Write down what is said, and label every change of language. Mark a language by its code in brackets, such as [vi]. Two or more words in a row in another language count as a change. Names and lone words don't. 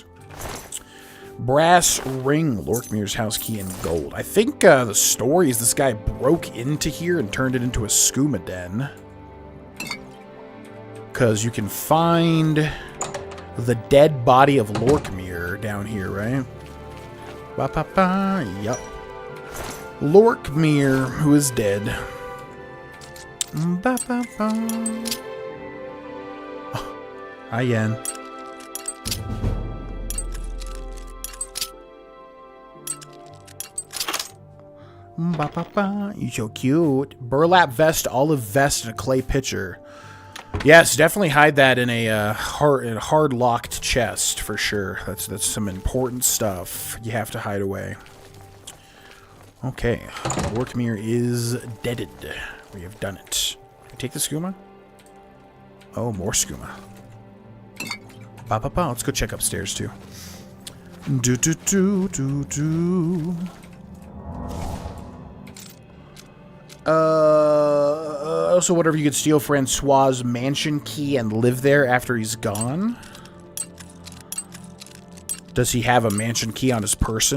[en] Brass ring, Lorkmir's house key, and gold. I think the story is this guy broke into here and turned it into a skooma den. Because you can find the dead body of Lorkmir down here, right? Ba-ba-ba, yup. Lorkmir, who is dead. Ba-ba-ba. Oh, hi, Yen. Ba-ba-ba. You're so cute. Burlap vest, olive vest, and a clay pitcher. Yes, definitely hide that in a hard locked chest for sure. That's some important stuff you have to hide away. Okay, Lorkmere is deaded. We have done it. Can I take the skooma? Oh, more skooma. Ba-ba-ba. Let's go check upstairs, too. Do-do-do-do-do. Also, whatever, you could steal Francois' mansion key and live there after he's gone. Does he have a mansion key on his person?